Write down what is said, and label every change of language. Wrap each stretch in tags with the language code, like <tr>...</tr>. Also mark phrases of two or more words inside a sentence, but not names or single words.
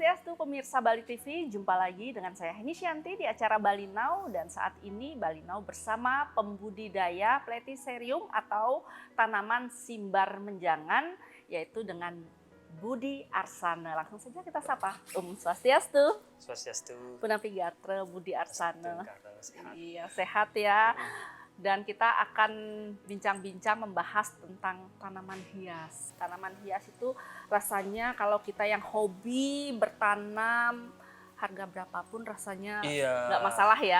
<id>Swastiastu pemirsa Bali TV, jumpa lagi dengan saya Heni Shanti di acara Bali Now, dan saat ini Bali Now bersama pembudidaya Platycerium atau tanaman simbar menjangan, yaitu dengan Budi Arsana. Langsung saja kita sapa. Swastiastu. Swastiastu.</id> <ban>Punapi Gatra Budi Arsana.</ban> <id>Sehat. Iya, sehat ya. Dan kita akan bincang-bincang membahas tentang tanaman hias. Tanaman hias itu rasanya kalau kita yang hobi bertanam, harga berapapun rasanya nggak masalah ya.</id>